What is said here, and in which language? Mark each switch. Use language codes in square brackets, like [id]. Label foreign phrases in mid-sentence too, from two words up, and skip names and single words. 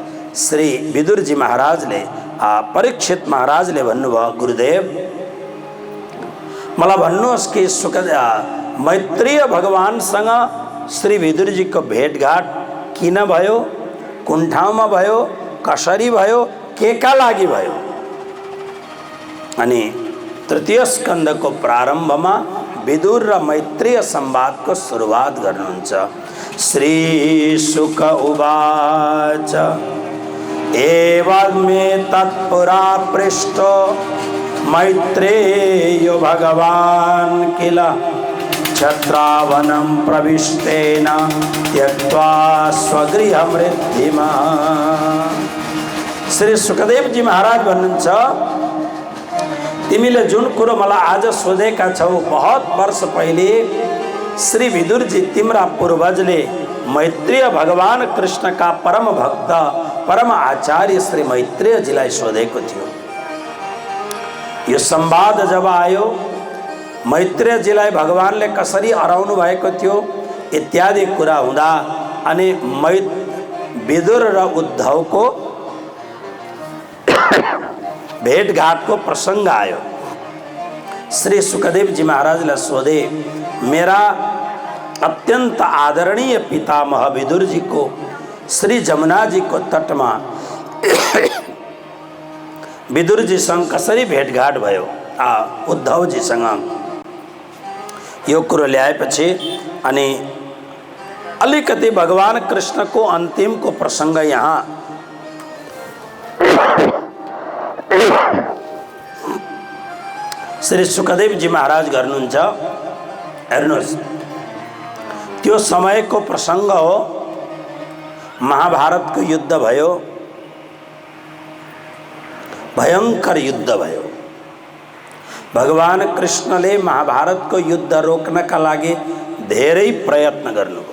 [ne] श्री विदुर जी महाराजले परीक्षित महाराजले भन्नुभयो, गुरुदेव मलाई भन्नुहोस् कि मैत्रेय भगवानसँग श्री विदुर जी को भेटघाट किन भयो, कुन ठाउँमा भयो, कसरी भयो, के का लागि भयो। अनि तृतीय स्कन्धको प्रारम्भमा विदुर र मैत्रेय संवादको सुरुवात गर्नुहुन्छ। [sa] श्री शुक उवाच एवमे तत्पुरा पृष्ठो मैत्रेयो भगवान् किल छत्रावनं प्रविष्टेन त्यक्त्वा स्वगृहं वृद्धिमा। [ne] श्री सुखदेव जी महाराज भन्नुहुन्छ, तिमीले जुन कुरो मलाई आज सोधेका छौ, बहुत वर्ष पहिले श्री विदुर जी तिम्रा पूर्वजले मैत्रेय भगवान कृष्ण का परम भक्त परम आचार्य श्री मैत्रेय जीलाई सोधेको थियो। यो संवाद जब आयो, मैत्रेय जीलाई भगवानले कसरी हराउनु भएको थियो इत्यादि कुरा हुँदा अनि विदुर र उद्धवको भेटघाटको प्रसंग आयो। श्री सुखदेव जी महाराजले सोधे, मेरा अत्यंत आदरणीय पितामह विदुर जी को श्री जमुना जी को तटमा विदुर जी सँग कसरी भेटघाट भयो उद्धव जी सँग। यो कुरो ल्याएपछि अनि अलिकति भगवान कृष्ण को अंतिम को प्रसंग यहाँ श्री सुखदेव जी महाराज गर्नुहुन्छ। हेर्नुहोस्, त्यो समयको प्रसंग हो, महाभारत को युद्ध भयो, भयंकर युद्ध भयो। भगवान कृष्णले महाभारत को युद्ध रोक्नका लागि धेरै प्रयत्न गर्नुभयो।